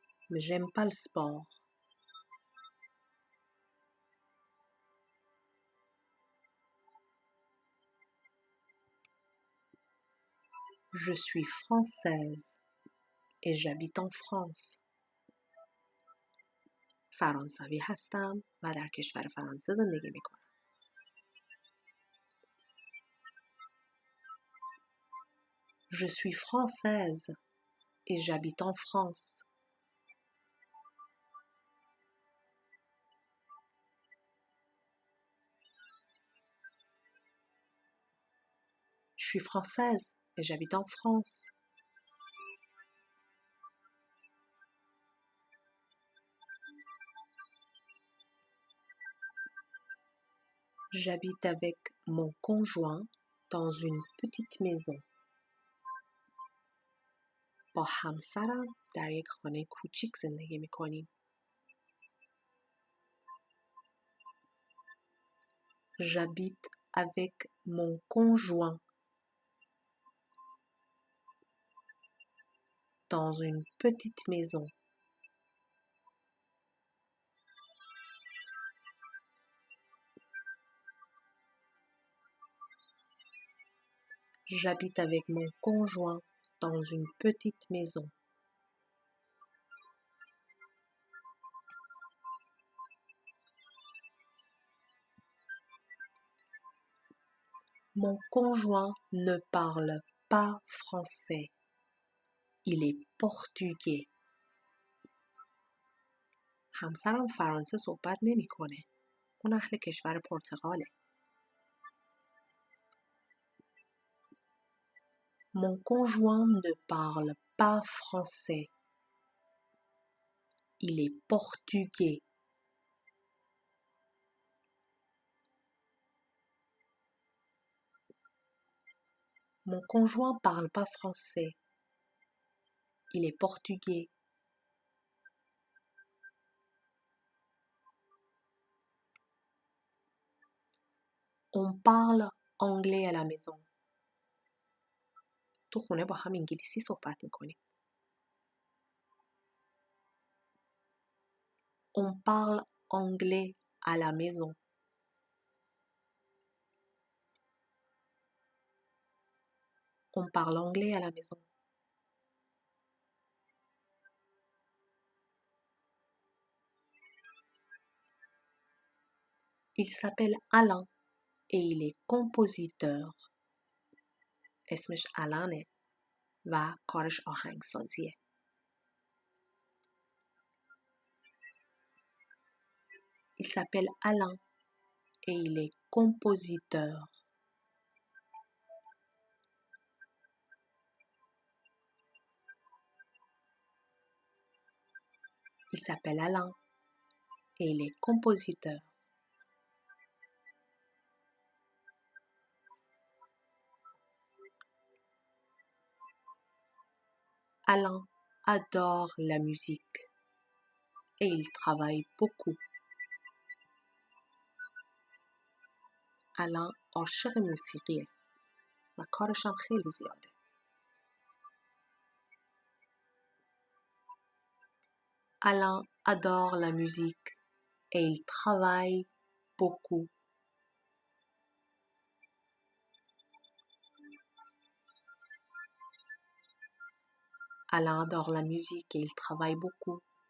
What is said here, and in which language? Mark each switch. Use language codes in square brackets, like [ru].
[fr] Mais j'aime pas le sport. Je suis française et j'habite en France. [fa] فرانسوی هستم و در کشور فرانسه زندگی میکنم. [fr] Je suis française et j'habite en France. Je suis française et j'habite en France. J'habite avec mon conjoint dans une petite maison. [fa] با همسرم در یک خانه کوچیک زندگی میکنیم. [fr] J'habite avec mon conjoint dans une petite maison. J'habite avec mon conjoint dans une petite maison. Mon conjoint ne parle pas français. Il est portugais. [fa] همسرم فرانسه صحبت نمیکنه. اون اهل کشور پرتغاله. [fr] Mon conjoint ne parle pas français. Il est portugais. Mon conjoint parle pas français. Il est portugais. On parle anglais à la maison. [fa] تو خونه با هم انگلیسی صحبت میکنیم. [fr] On parle anglais à la maison. On parle anglais à la maison. Il s'appelle Alain et il est compositeur. [fa] اسمش علانه و کارش آهنگسازیه. [fr] Il s'appelle Alain et il est compositeur. Il s'appelle Alain et il est compositeur. Alain adore la musique et il travaille beaucoup. [fa] Alain عاشق موسیقیه و کارش هم خیلی زیاده. [fr] Alain adore la musique et il travaille beaucoup. Alain adore la musique et il travaille beaucoup.